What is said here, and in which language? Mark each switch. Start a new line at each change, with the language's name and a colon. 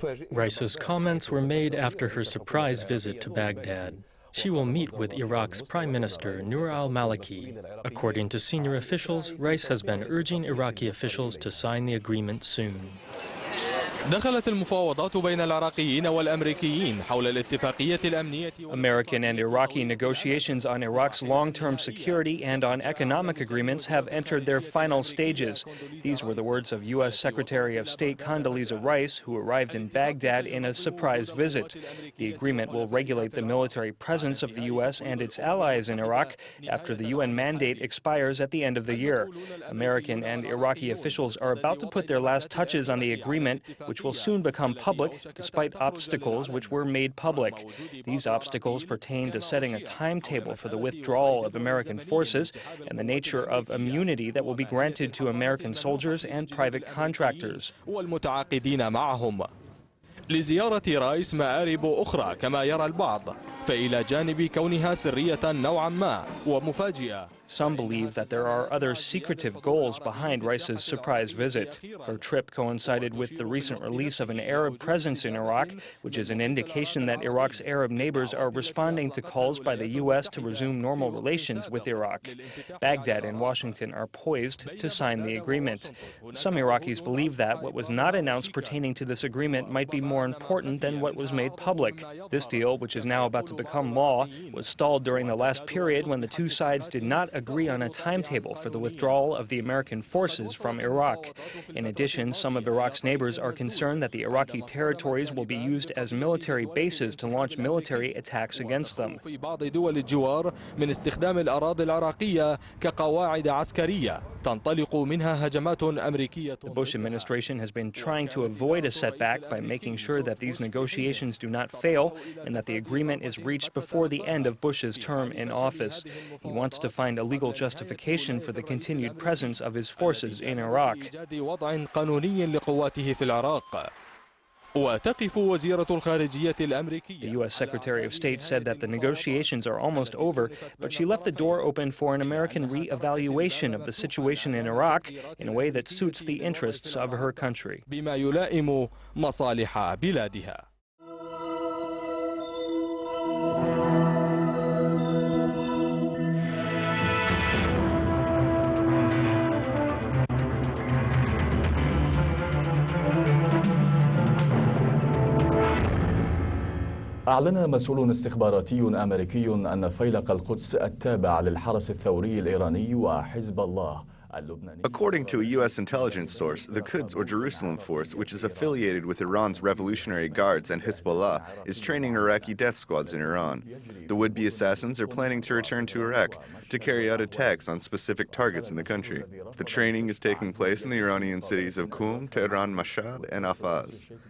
English: Rice's comments were made after her surprise visit to Baghdad. She will meet with Iraq's Prime Minister Nur al-Maliki. According to senior officials, Rice has been urging Iraqi officials to sign the agreement soon.
Arabic: دخلت المفاوضات بين العراقيين والأمريكيين حول الاتفاقية الأمنية.
English: American and Iraqi negotiations on Iraq's long-term security and on economic agreements have entered their final stages. These were the words of U.S. Secretary of State Condoleezza Rice, who arrived in Baghdad in a surprise visit. The agreement will regulate the military presence of the U.S. and its allies in Iraq after the UN mandate expires at the end of the year. American and Iraqi officials are about to put their last touches on the agreement, which will soon become public, despite obstacles which were made public. These obstacles pertain to setting a timetable for the withdrawal of American forces and the nature of immunity that will be granted to American soldiers and private contractors.
Arabic: والمتعاقدين معهم. لزيارة رايس مآرب أخرى كما يرى البعض، فإلى جانب كونها سرية نوعا ما ومفاجئة
English: Some believe that there are other secretive goals behind Rice's surprise visit. Her trip coincided with the recent release of an Arab presence in Iraq, which is an indication that Iraq's Arab neighbors are responding to calls by the U.S. to resume normal relations with Iraq. Baghdad and Washington are poised to sign the agreement. Some Iraqis believe that what was not announced pertaining to this agreement might be more important than what was made public. This deal, which is now about to become law, was stalled during the last period when the two sides did not agree on a timetable for the withdrawal of the American forces from Iraq. In addition, some of Iraq's neighbors are concerned that the Iraqi territories will be used as military bases to launch military attacks against them.
Arabic: في بعض دول الجوار من استخدام الأراضي العراقية كقواعد عسكرية تنطلق منها هجمات أمريكية.
English: The Bush administration has been trying to avoid a setback by making sure that these negotiations do not fail and that the agreement is reached before the end of Bush's term in office. He wants to find a legal justification for the continued presence of his forces in Iraq.
Arabic: وضع قانوني لقواته في العراق. وتقف وزيرة الخارجية الأمريكية.
English: The U.S. Secretary of State said that the negotiations are almost over, but she left the door open for an American re-evaluation of the situation in Iraq in a way that suits the interests of her country.
Arabic: بما يلائم مصالح بلادها. أعلن مسؤول استخباراتي أمريكي أن فيلق القدس التابع للحرس الثوري الإيراني وحزب الله اللبناني.
English: According to a U.S. intelligence source, the Quds, or Jerusalem Force, which is affiliated with Iran's Revolutionary Guards and Hezbollah, is training Iraqi death squads in Iran. The would-be assassins are planning to return to Iraq to carry out attacks on specific targets in the country. The training is taking place in the Iranian cities of Qum, Tehran, Mashhad, and Afaz.